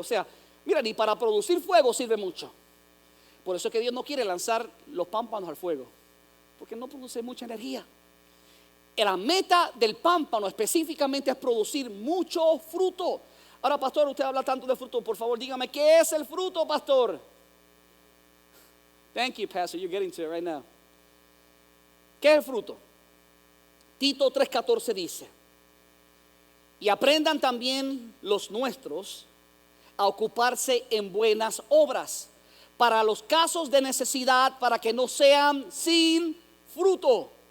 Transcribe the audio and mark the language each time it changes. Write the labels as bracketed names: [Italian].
[Spanish] O sea, mira, ni para producir fuego sirve mucho. Por eso es que Dios no quiere lanzar los pámpanos al fuego, porque no produce mucha energía. La meta del pámpano específicamente es producir mucho fruto. Ahora, pastor, usted habla tanto de fruto, por favor dígame, ¿qué es el fruto, pastor? [English] Thank you, pastor, you're getting to it right now. [Spanish] ¿Qué es el fruto? Tito 3:14 dice, y aprendan también los nuestros a ocuparse en buenas obras, para los casos de necesidad, para que no sean sin fruto.